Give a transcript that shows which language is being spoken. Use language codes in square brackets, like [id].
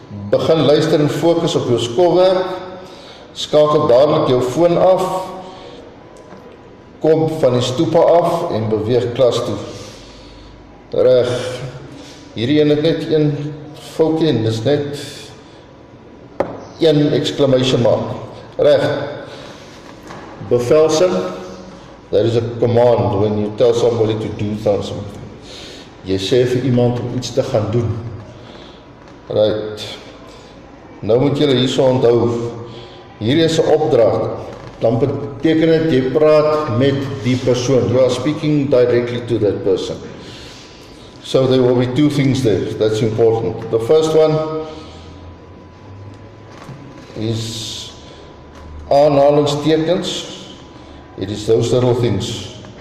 [af] Begin luister en fokus op jou skoolwerk. Skakel dadelik jou foon af. Kom van die stoepe af en beweeg klas toe. Reg. Hierdie een het net een foutjie en dis net een exclamation mark. Reg. Bevelsin. [en] That is a command when you tell somebody to do something. [af] Jy sê vir iemand om iets te gaan doen. Right. Nou moet julle hierso onthou. Hier is 'n opdrag. Dan beteken dit jy praat met die persoon. [en] You are speaking directly to that person. So there will be two things there. That's important. The first one is aanhalingstekens. It is those little things.